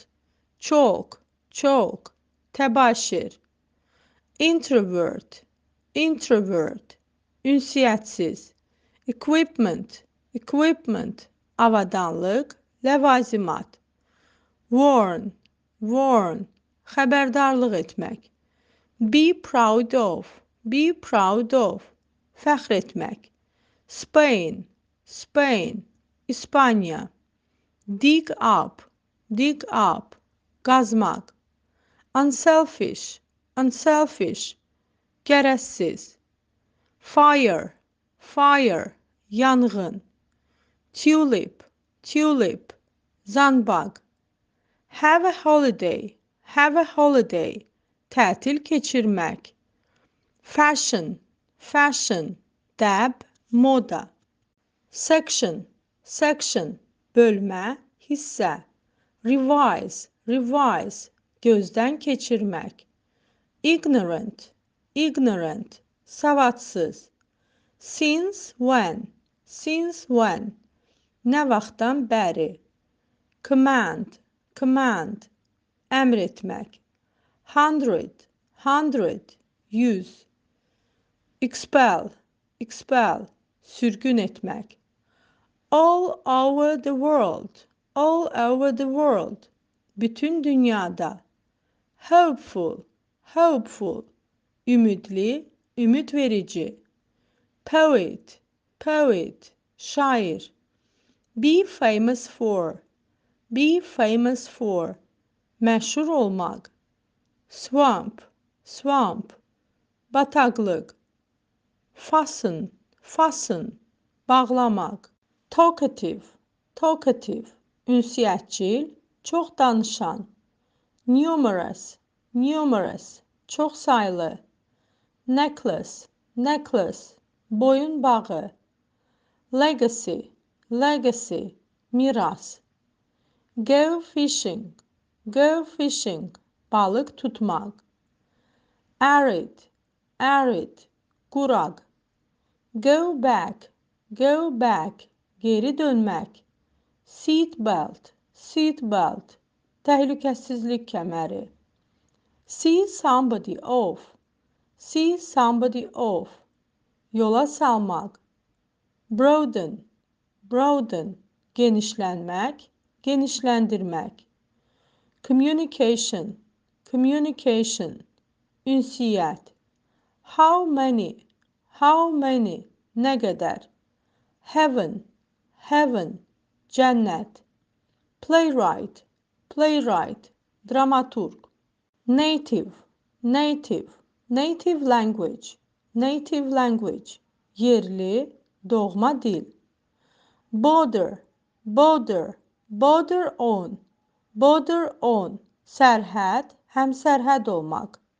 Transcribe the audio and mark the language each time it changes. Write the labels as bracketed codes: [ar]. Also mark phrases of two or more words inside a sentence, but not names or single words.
[az] Çox, təbaşir. [en] Introvert, introvert, ünsiyyətsiz. Equipment, equipment, [az] avadanlıq, ləvazimat. [en] Warn, warn, [az] xəbərdarlıq etmək. [en] Be proud of, [az] fəxr etmək. [en] Spain, Spain, İspaniya. Dig up, qazmaq. Unselfish, gərəzsiz. Fire, yanğın. Tulip, zanbaq. Have a holiday, [az] tətil keçirmək. [en] Fashion, fashion, [az] dəb, moda. [en] Section, section, [az] bölmə, hissə. [en] Revise, revise, [az] gözdən keçirmək. [en] Ignorant, ignorant, savadsız. Since when, [az] nə vaxtdan bəri. [en] Command, command, [az] əmr etmək. [en] Hundred, 100. Expel, expel, [az] sürgün etmək. [en] All over the world, all over the world, [az] bütün dünyada. [en] Hopeful, hopeful, [az] ümidli, ümid verici. [en] Poet, poet, şair. Be famous for, be famous for, [az] məşhur olmaq. [en] Swamp, swamp, bataqlıq. Fasten, fasten, bağlamaq. Talkative, talkative, [az] ünsiyyətcil, çox danışan. [en] Numerous, numerous, [az] çox saylı. [en] Necklace, necklace, [az] boyun bağı. [en] Legacy, legacy, miras. Go fishing, go fishing, [az] balıq tutmaq. [en] Arid, arid, quraq. Go back, go back, [az] geri dönmək. [en] Seat belt, seat belt, [az] təhlükəsizlik kəməri. [en] See somebody off, see somebody off, [az] yola salmaq. [en] Broaden, broaden, [az] genişlənmək, genişləndirmək. [en] Communication, communication, ünsiyyət. How many, [az] nə qədər. [en] Heaven, heaven, cənnət. Playwright, playwright, dramaturq. Native, native, native language, native language, [az] yerli, doğma dil. [en] Border, border, border on, [az] sərhəd, həmsərhəd olmaq.